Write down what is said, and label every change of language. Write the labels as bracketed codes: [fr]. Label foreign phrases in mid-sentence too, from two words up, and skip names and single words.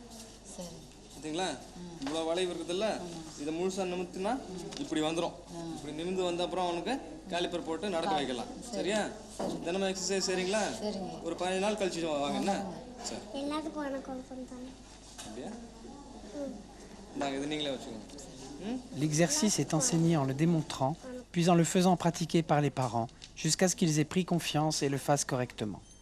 [ta] சரி பார்த்தீங்களா, இவ்வளோ வளைவு இருக்குதுல்ல, இதை முழுசாக நிமித்தினா இப்படி வந்துடும். இப்படி நிமிந்து வந்த அப்புறம் அவனுக்கு காலிப்பர் போட்டு நடக்க வைக்கலாம். சரியா? தினமும் எக்ஸசைஸ் செய்றீங்களா? ஒரு 15 நாள் கழிச்சு வாங்க. என்ன சரி, அப்படியா? நாங்கள் இது நீங்களே வச்சுக்கோங்க. [fr] L'exercice est enseigné en le démontrant, puis en le faisant pratiquer par les parents, jusqu'à ce qu'ils aient pris confiance et le fassent correctement.